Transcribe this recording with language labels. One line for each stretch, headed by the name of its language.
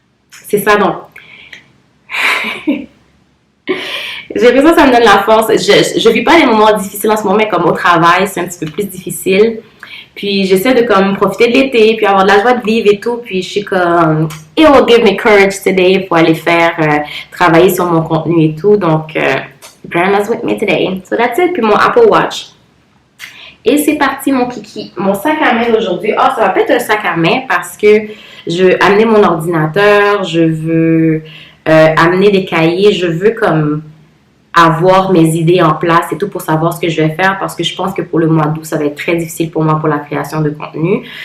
French: C'est ça, donc. J'ai l'impression que ça me donne la force. Je vis pas des moments difficiles en ce moment, mais comme au travail, c'est un petit peu plus difficile. Puis j'essaie de comme profiter de l'été, puis avoir de la joie de vivre et tout. Puis je suis comme,
English: it will give me courage today
French: pour aller faire travailler sur mon contenu et tout.
English: Donc, Grandma's with me today. So that's it.
French: Puis mon Apple Watch. Et c'est parti mon kiki. Mon sac à main d'aujourd'hui. Ah, ça va pas être un sac à main parce que je veux amener mon ordinateur, je veux amener des cahiers, je veux comme avoir mes idées en place et tout pour savoir ce que je vais faire parce que je pense que pour le mois d'août, ça va être très difficile pour moi pour la création de contenu.